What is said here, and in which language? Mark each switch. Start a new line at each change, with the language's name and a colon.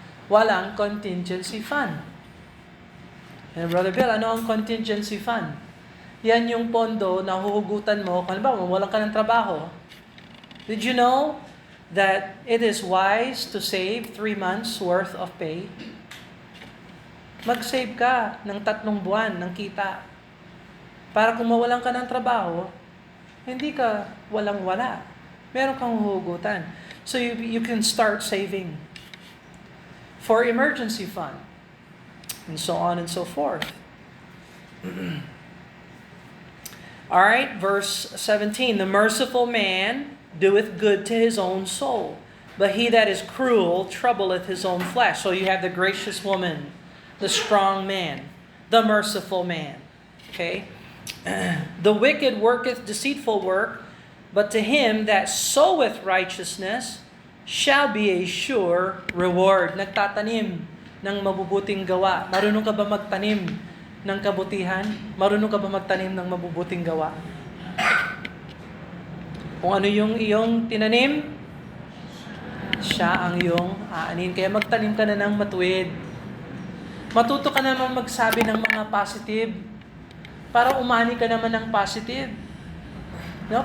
Filipino: Walang contingency fund. And Brother Bill, ano ang contingency fund? Yan yung pondo na huhugutan mo, kung ba, mawalan ka ng trabaho.
English: Did you know that it is wise to save 3 months worth of pay?
Filipino: Mag-save ka ng 3 buwan ng kita. Para kung mawalan ka ng trabaho, hindi ka walang-wala. Meron kang huhugutan.
English: So you can start saving for emergency fund. And so on and so forth. All right, verse 17. The merciful man doeth good to his own soul, but he that is cruel troubleth his own flesh. So you have the gracious woman, the strong man, the merciful man. Okay? The wicked worketh deceitful work, but to him that soweth righteousness shall be a sure reward.
Filipino: Nagtatanim ng mabubuting gawa. Marunong ka ba magtanim ng kabutihan? Marunong ka ba magtanim ng mabubuting gawa? Kung ano yung iyong tinanim, siya ang iyong aanin. Kaya magtanim ka na ng matuwid. Matuto ka naman magsabi ng mga positive para umani ka naman ng positive. No?